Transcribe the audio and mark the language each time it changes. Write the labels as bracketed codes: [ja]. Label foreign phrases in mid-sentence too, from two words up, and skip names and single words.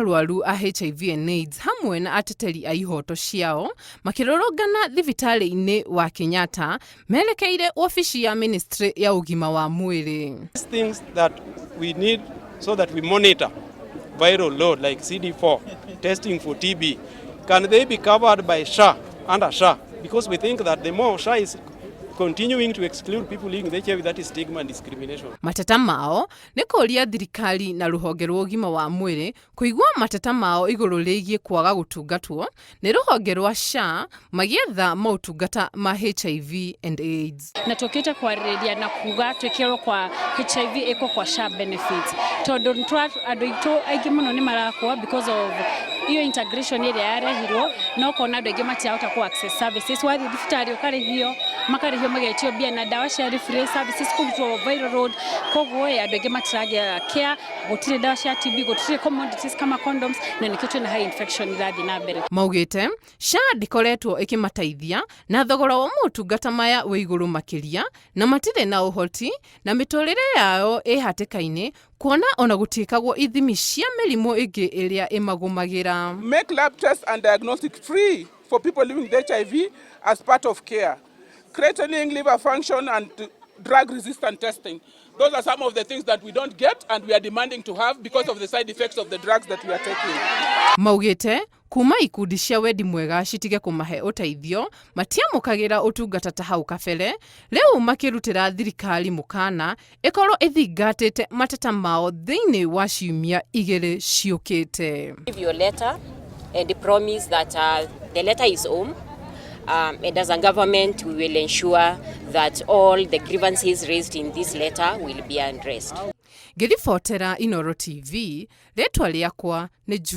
[ki] arwaru a [en] HIV and AIDS [ki] hamwe na ateteri a ihooto ciao makĩrũrũngana thibitarĩ-inĩ wa Kenyatta merekeire ofici ya Ministry ya ũgima wa mwĩrĩ. [en] Things that we need so that we monitor viral load like CD4, testing for TB, can they be covered by SHA, under SHA? Because we think that the more SHA is continuing to exclude people living with HIV, that is stigma and discrimination. [ki] Mateta mao nĩ kũria thirikari na rũhonge rwa ũgima wa mwĩrĩ kũigua mateta mao igũrũ rĩgiĩ kwaga gũtungatwo nĩ rũhonge rwa SHA magĩetha maũtungata ma [en] HIV and AIDS. [ki] Na tũkĩte kwarĩrĩria na kuga twĩkĩrwo kwa HIV ĩko kwa SHA benefits. Tondũ andũ aitũ aingĩ mũno nĩ marakua [en] because of [ki] iyo integration ĩrĩa yarehirwo, no kona andũ aingĩ matiahota ku [en] access services. [ki] Wathiĩ thibitarĩ ũkarĩhio, makarĩhio magetio mbia na ndawa cia [en] free services [ki] kũrutwo [en] viral load. [ki] Koguo andũ aingĩ matiragĩa care, gũtirĩ ndawa cia TB, gũtirĩ commodities kama condoms, na nĩkĩo na [en] high infection [ki] irathiĩ na mbere. Maugĩte SHA ndikoretwo ĩkĩmateithia na thogora wa motungata maya wĩ igũrũ makĩria na matirĩ na ũhoti na mĩtũrĩre yao ĩ hatĩka-inĩ kuona ona gũtiĩkagwo ithimi cia mĩrimũ ĩngĩ ĩrĩa ĩmagũmagĩra. [en] Make lab tests and diagnostic free for people living with HIV as part of care. Creating liver function and drug-resistant testing. Those are some of the things that we don't get and we are demanding to have because of the side effects of the drugs that we are taking. [ki] Maugĩte kuma ikundi cia wendi mwega citige kũmahe ũteithio matiamũkagĩra ũtungata ta hau kabere, rĩu makĩrutĩra thirikari mũkana ĩkorwo ĩthingatĩte mateta mao thĩinĩ wa ciumia 2 ciũkĩte. [en] Give your letter and promise that the letter is home. And as a government, we will ensure that all the grievances raised in this letter will be addressed. [ki] Ngĩribotera Inooro TV, rĩtwa rĩakwa nĩ